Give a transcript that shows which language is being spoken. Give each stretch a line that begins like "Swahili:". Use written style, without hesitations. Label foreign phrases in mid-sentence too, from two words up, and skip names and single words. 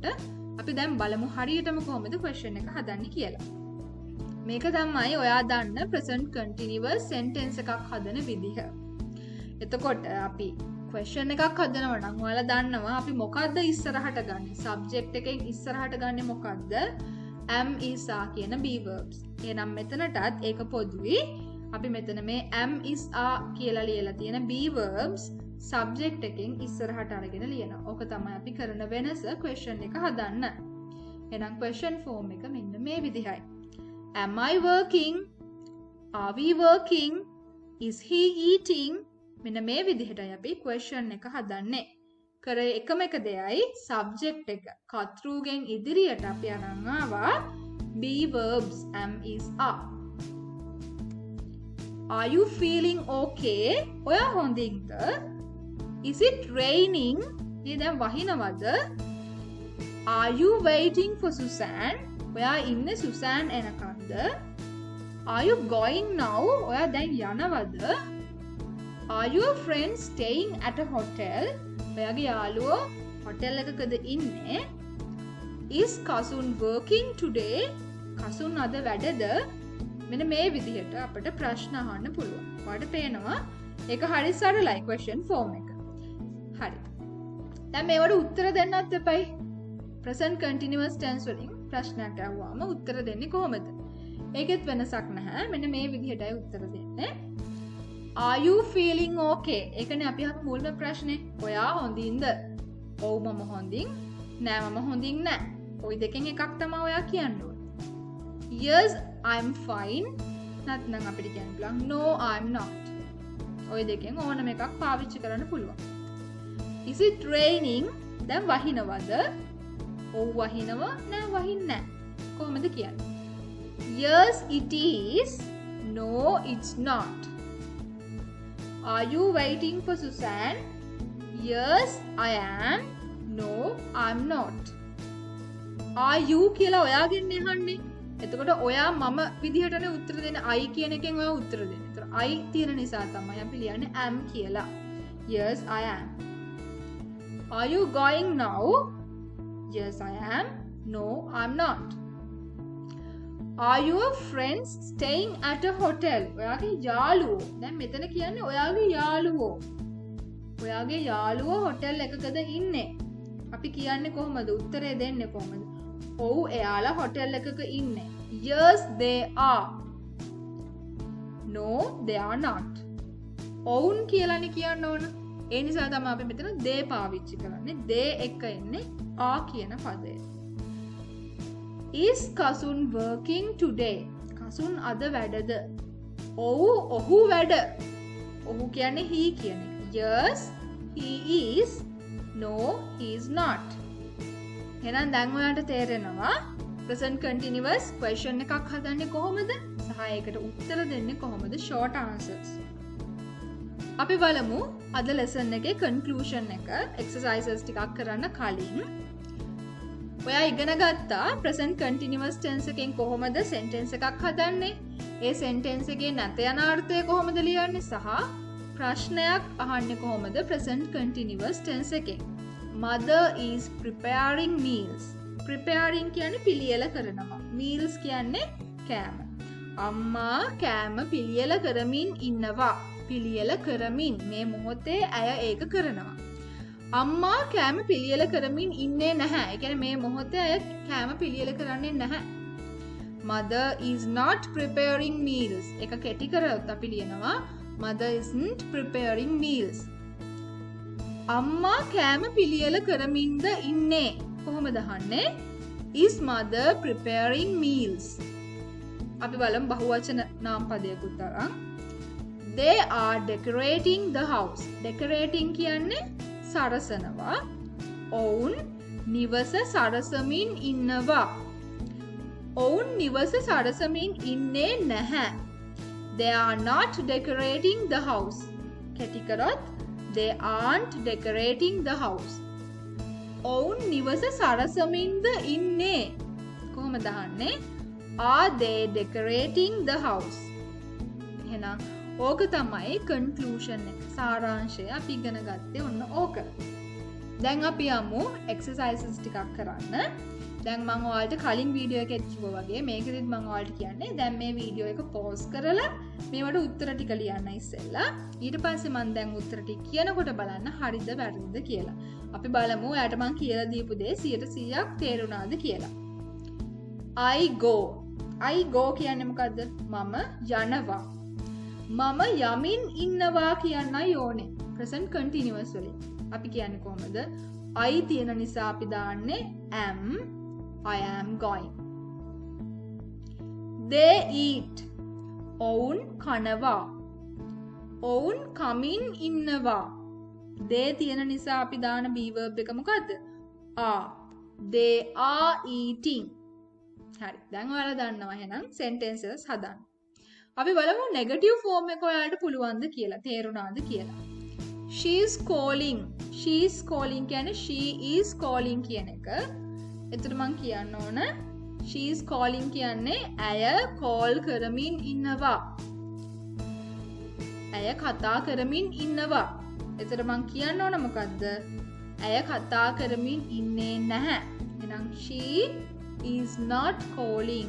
Sinhala: අපි දැන් බලමු හරියටම කොහොමද question එක හදන්නේ කියලා. මේක තමයි ඔයා දන්න
English: present continuous
Sinhala: sentence එකක් හදන විදිහ. එතකොට අපි question එකක් හදනවා නම් ඔයාලා දන්නවා අපි මොකද්ද ඉස්සරහට ගන්නේ? subject එකෙන් ඉස්සරහට ගන්නේ මොකද්ද?
English: am is are
Sinhala: කියන
English: be verbs.
Sinhala: එහෙනම් මෙතනටත් ඒක පොදුයි. අපි මෙතන මේ
English: am is are
Sinhala: කියලා ලියලා තියෙන
English: be verbs
Sinhala: subject එකෙන් ඉස්සරහට අරගෙන ලියනවා. ඕක තමයි අපි කරන වෙනස question එක හදන්න. එහෙනම්
English: question form
Sinhala: එක මෙන්න මේ විදිහයි.
English: Am I working? Are we working? Is he eating?
Sinhala: මෙන්න මේ විදිහටයි අපි question එක හදන්නේ. කර එකම එක දෙයයි subject එක කතෘගෙන් ඉදිරියට අපි අරන් ආවා
English: be verbs am is are. Are you feeling okay?
Sinhala: ඔයා හොඳින්ද?
English: Is it raining?
Sinhala: මේ දැන් වහිනවද?
English: Are you waiting for Susan?
Sinhala: ඔයා ඉන්නේ Susan එනකන්ද?
English: Are you going now?
Sinhala: ඔයා දැන් යනවද?
English: Are your friends staying at a hotel?
Sinhala: ඔයාගේ යාළුවෝ hotel එකකද ඉන්නේ?
English: Is cousin working today?
Sinhala: cousin අද වැඩද? මෙන්න මේ විදිහට අපිට ප්‍රශ්න අහන්න පුළුවන්. ඔයාලට පේනවා ඒක හරි සරලයි
English: question form
Sinhala: එක. හරි. දැන් මේවට උත්තර දෙන්නත් එපයි.
English: present continuous tense
Sinhala: වලින් ප්‍රශ්නයක් අහුවාම උත්තර දෙන්නේ කොහොමද? ඒකෙත් වෙනසක් නැහැ. මෙන්න මේ විදිහටයි උත්තර දෙන්නේ.
English: Are you feeling okay?
Sinhala: ඒකනේ අපි අහපු මුල්ම ප්‍රශ්නේ. ඔයා හොඳින්ද? ඔව් මම හොඳින්. නෑ මම හොඳින් නෑ. ওই දෙකෙන් එකක් තමයි ඔයා කියන්න ඕනේ.
English: Yes, I'm fine.
Sinhala: නැත්නම් අපිට කියන්න පුළුවන්
English: no, I'm not.
Sinhala: ওই දෙකෙන් ඕනම එකක් පාවිච්චි කරන්න පුළුවන්.
English: Is it raining?
Sinhala: දැන් වහිනවද? ඔව් වහිනවා. නෑ වහින්නේ නෑ. කොහොමද කියන්නේ?
English: Yes, it is. No, it's not. Are you waiting for Susan? Yes, I am. No, I'm not. Are you
Sinhala: කියලා ඔයාගෙන් අහන්නේ. එතකොට ඔයා මම විදිහටනේ උත්තර දෙන්නේ. I කියන එකෙන් ඔයා උත්තර දෙන්නේ. ඒතර I තියෙන නිසා තමයි අපි ලියන්නේ am කියලා.
English: Yes, I am. Are you going now? Yes, I am. No, I'm not. Are your friends staying at a hotel?
Sinhala: ඔයාගේ යාළුවෝ. දැන් මෙතන කියන්නේ ඔයාගේ යාළුවෝ. ඔයාගේ යාළුවෝ හොටෙල් එකකද ඉන්නේ? අපි කියන්නේ කොහොමද? උත්තරේ දෙන්නේ කොහොමද? ඔව් එයාලා හොටෙල් එකක ඉන්නේ.
English: Yes, they are. No, they are not.
Sinhala: ඔවුන් කියලානේ කියන්න ඕන. ඒ නිසා තමයි අපි මෙතන they පාවිච්චි කරන්නේ. they එක එන්නේ are කියන පදය.
English: Is cousin working today?
Sinhala: cousin අද වැඩද? ඔව් ඔහු වැඩ. ඔහු කියන්නේ he කියන එක.
English: Yes, he is. No, he is not.
Sinhala: එහෙනම් දැන් ඔයාලට තේරෙනවා
English: present continuous question
Sinhala: එකක් හදන්නේ කොහොමද? සහ ඒකට උත්තර දෙන්නේ කොහොමද?
English: short answers.
Sinhala: අපි බලමු අද lesson එකේ conclusion එක exercises ටිකක් කරන්න කලින් ඔයා ඉගෙන ගත්තා
English: present continuous tense
Sinhala: එකෙන් කොහොමද sentence එකක් හදන්නේ? ඒ sentence එකේ නැත යන අර්ථය කොහොමද ලියන්නේ? සහ ප්‍රශ්නයක් අහන්නේ කොහොමද
English: present continuous tense
Sinhala: එකෙන්?
English: Mother is preparing meals.
Sinhala: Preparing කියන්නේ පිළියෙල කරනවා. Meals කියන්නේ කෑම. අම්මා කෑම පිළියෙල කරමින් ඉන්නවා. පිළියෙල කරමින් මේ මොහොතේ ඇය ඒක කරනවා. අම්මා කෑම පිළියෙල කරමින් ඉන්නේ නැහැ. ඒ කියන්නේ මේ මොහොතේ අය කෑම පිළියෙල කරන්නේ නැහැ.
English: Mother is not preparing meals.
Sinhala: එක කෙටි කරොත් අපි ලියනවා
English: Mother isn't preparing meals.
Sinhala: අම්මා කෑම පිළියෙල කරමින්ද ඉන්නේ. කොහොමද අහන්නේ?
English: Is mother preparing meals?
Sinhala: අපි බලමු බහුවචන නාම පදයකට අරන්.
English: They are decorating the house.
Sinhala: Decorating කියන්නේ සරසනවා. ඔවුන් නිවස සරසමින් ඉන්නවා. ඔවුන් නිවස සරසමින් ඉන්නේ නැහැ.
English: They are not decorating the house.
Sinhala: කෙටි කරොත්
English: they aren't decorating the house.
Sinhala: ඔවුන් නිවස සරසමින්ද ඉන්නේ. කොහොමද අහන්නේ?
English: Are they decorating the house?
Sinhala: එහෙනම් ඕක තමයි කන්ක්ලූෂන් එක. සාරාංශය අපි ඉගෙන ගත්තේ ඔන්න ඕක. දැන් අපි යමු එක්සර්සයිසස් ටිකක් කරන්න. දැන් මම ඔයාලට කලින් වීඩියෝ එකෙත් කිව්වා වගේ මේකෙදිත් මම ඔයාලට කියන්නේ දැන් මේ වීඩියෝ එක පෝස් කරලා මේවට උත්තර ටික ලියන්න ඉස්සෙල්ලා. ඊට පස්සේ මම දැන් උත්තර ටික කියනකොට බලන්න හරිද වැරදිද කියලා. අපි බලමු එයාට මම කියලා දීපු දේ 100%ක් තේරුණාද කියලා.
English: I go
Sinhala: කියන්නේ මොකද්ද? මම යනවා. මම යමින් ඉන්නවා කියන්නයි ඕනේ.
English: present continuous
Sinhala: වලින්. අපි කියන්නේ කොහමද? I තියෙන නිසා අපි දාන්නේ am.
English: I am going. They eat.
Sinhala: ඔවුන් කනවා. ඔවුන් කමින් ඉන්නවා. they තියෙන නිසා අපි දාන
English: be verb
Sinhala: එක මොකද්ද?
English: are. They are eating.
Sinhala: හරි. දැන් ඔයාලා දන්නවා එහෙනම් sentences හදන්න. අපි බලමු negative form එක ඔයාලට පුළුවන්ද කියලා. තේරුණාද කියලා.
English: She is calling. She is calling කියන්නේ she is calling
Sinhala: කියන එක. එතකොට මම කියන්න ඕන
English: she is calling
Sinhala: කියන්නේ ඇය call කරමින් ඉන්නවා. ඇය කතා කරමින් ඉන්නවා. එතකොට මම කියන්න ඕන මොකද්ද? ඇය කතා කරමින් ඉන්නේ නැහැ.
English: එහෙනම් she is not calling.